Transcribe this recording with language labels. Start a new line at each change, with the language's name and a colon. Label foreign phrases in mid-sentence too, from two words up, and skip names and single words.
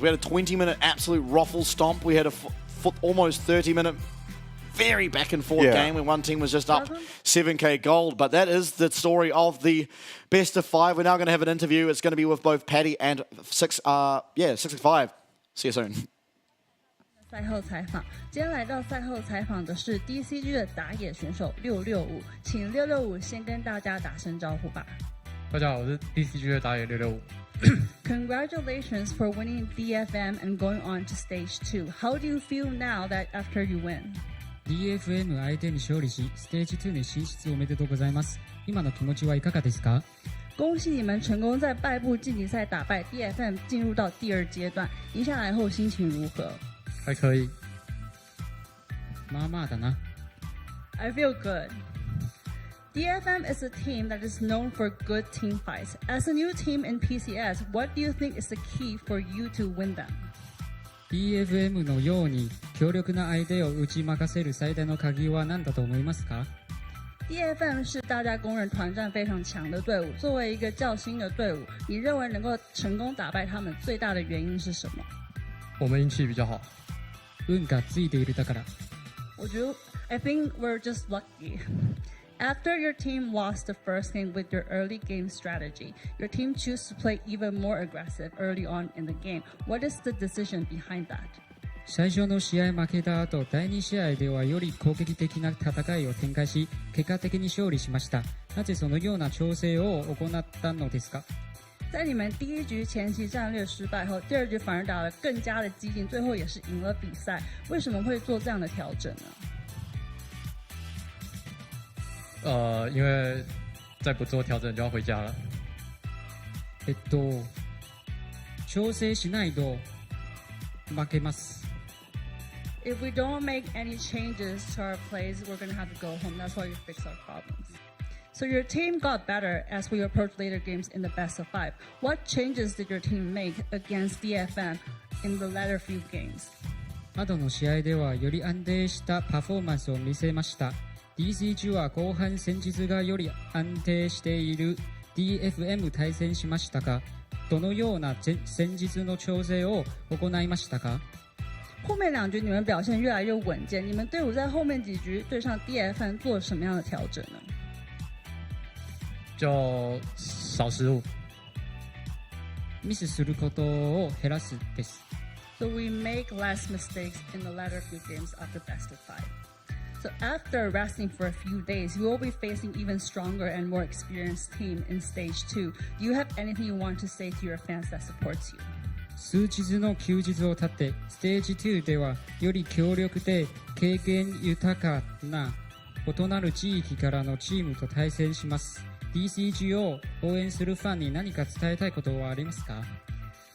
English: We had a 20-minute absolute ruffle stomp. We had a almost 30-minute very back and forth game when one team was just up 7k gold. But that is the story of the best of 5. We're now going to have an interview. It's going to be with both Paddy and 665. See you soon.
Chinese: 赛后采访，今天来到赛后采访的是 DCG 的打野选手665，请665先跟大家打声招呼吧。大家好，我是 DCG 的打野665。
English: Congratulations for winning DFM and going on to stage 2. How do you feel now that after you win?
Japanese: DFM 相手に勝利し、ステージ2に進出おめでとうございます。今の気持ちはいかがですか？
Chinese: 恭喜你们成功在败部晋级赛打败 DFM， 进入到第2阶段。赢下来后心情如何？还可以。
Japanese: まあまあだな。
English: I feel good. DFM is a team that is known for good team fights. As a new team in PCS, what do you think is the key for you to win them?
Japanese: DFM のように強力な相手を打ち負かせる最大の鍵は何だと思いますか？
Chinese: DFM 是大家公认团战非常强的队伍。作为一个较新的队伍，你认为能够成功打败他们最大的原因是什么？我们运气比较好。
Japanese: 運がついているだから。
English: I think we're just lucky. After your team lost the first game with your early game strategy, your team chose to play even more aggressive early on in the game. What is the decision behind that?
Japanese: 最初の試合負けた後、第2試合ではより攻撃的な戦いを展開し、結果的に勝利しました。なぜそのような調整を行ったのですか？
Chinese: 在你们第1局前期战略失败后，第2局反而打得更加的激进，最后也是赢了比赛。为什么会做这样的调整呢？因为再不做調整就要回家了。
Japanese: 調整しないと負けます。
English: If we don't make any changes to our plays, we're going to have to go home. That's why we fix our problems. So your team got better as we approach later games in the best of 5. What changes did your team make against DFM in the latter few games?
Japanese: 後の試合ではより安定したパフォーマンスを見せました。DCG は後半戦術がより安定している DFM 対戦しましたが、どのような戦術の調整を行いましたか？
Chinese: 后面2局你们表现越来越稳健，你们队伍在后面几局对上 DFM 做了什么样的调整呢？就少失误。
Japanese: ミスすることを減らすです。
English: So we make less mistakes in the latter few games after best of 5. So after resting for a few days, you will be facing even stronger and more experienced team in stage 2. Do you have anything you want to say to your fans that supports you?
Japanese: 数日の休日を経て、ステージ2ではより強力で経験豊かな異なる地域からのチームと対戦します。DCG を応援するファンに何か伝えたいことはありますか？